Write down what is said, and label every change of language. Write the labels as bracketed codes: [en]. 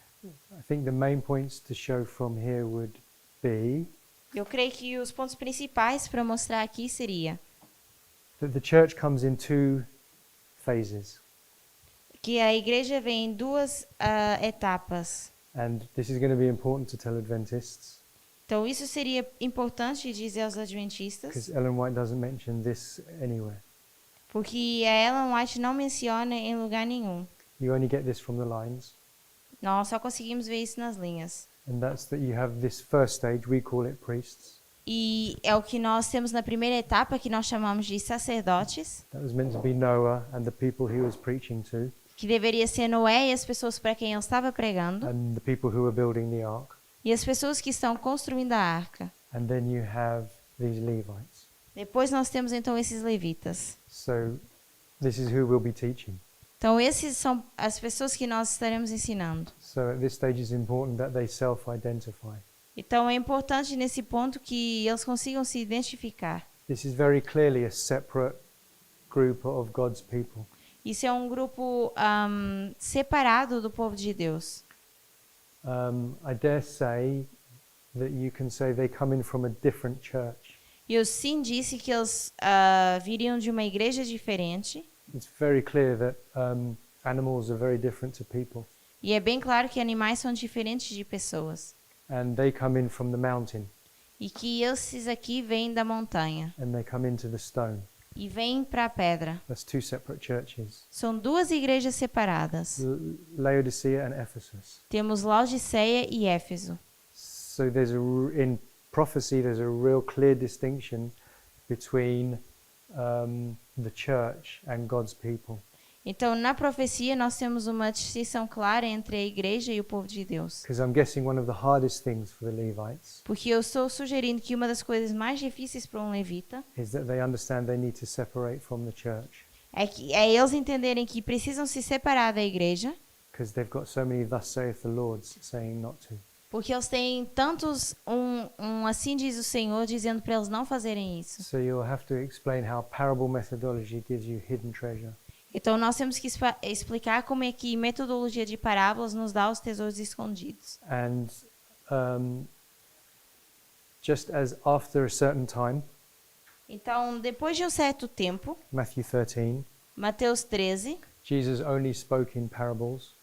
[en] I think the main points to show from here would be [pt] eu creio que os pontos principais para mostrar aqui seria [en] that the church comes in 2 phases, [pt] que a igreja vem em 2 etapas. [en] and this is going to be important to tell Adventists [pt] Então isso seria importante dizer aos adventistas, [en] because Ellen White doesn't mention this anywhere. [pt] porque a Ellen White não menciona em lugar nenhum. [en] You only get this from the lines, [pt] Nós só conseguimos ver isso nas linhas. [en] and that's that you have this first stage, we call it priests, [pt] E é o que nós temos na primeira etapa, que nós chamamos de sacerdotes, [en] that was meant to be Noah and the people he was preaching to, [pt] que deveria ser Noé e as pessoas para quem ele estava pregando, [en] and the people who were building the ark, [pt] e as pessoas que estão construindo a arca. [en] and then you have these Levites. [pt] Depois nós temos então esses levitas. [en] So this is who we'll be teaching. [pt] Então esses são as pessoas que nós estaremos ensinando. [en] So at this stage it's important that they self-identify. [pt] Então é importante nesse ponto que eles consigam se identificar. [en] This is very clearly a separate group of God's people. [pt] Isso é um grupo separado do povo de Deus. [en] I dare say that you can say they come in from a different church. [pt] E eu sim disse que eles viriam de uma igreja diferente. [en] It's very clear that animals are very different to people, [pt] E é bem claro que animais são diferentes de pessoas. [en] and they come in from the mountain, [pt] E que esses aqui vêm da montanha. [en] and they come into the stone. [pt] e vem para a pedra. [en] That's two separate churches, [pt] São duas igrejas separadas. [en] Laodicea and Ephesus. [pt] Temos Laodiceia e Éfeso. [en] So there's in prophecy there's a real clear distinction between the church and God's people. [pt] Então, na profecia, nós temos uma distinção clara entre a igreja e o povo de Deus. [en] Because I'm guessing one of the hardest things for the Levites [pt] Porque eu estou sugerindo que uma das coisas mais difíceis para um levita [en] is that they understand they need to separate from the church [pt] é eles entenderem que precisam se separar da igreja, [en] because they've got so many thus saith the Lord saying not to. [pt] porque eles têm tantos assim diz o Senhor dizendo para eles não fazerem isso. [en] So you'll have to explain how parable methodology gives you hidden treasure. [pt] Então nós temos que explicar como é que metodologia de parábolas nos dá os tesouros escondidos. [en] And just as after a certain time, [pt] Então, depois de um certo tempo, [en] Matthew 13, [pt] Mateus 13, [en] Jesus only spoke in parables.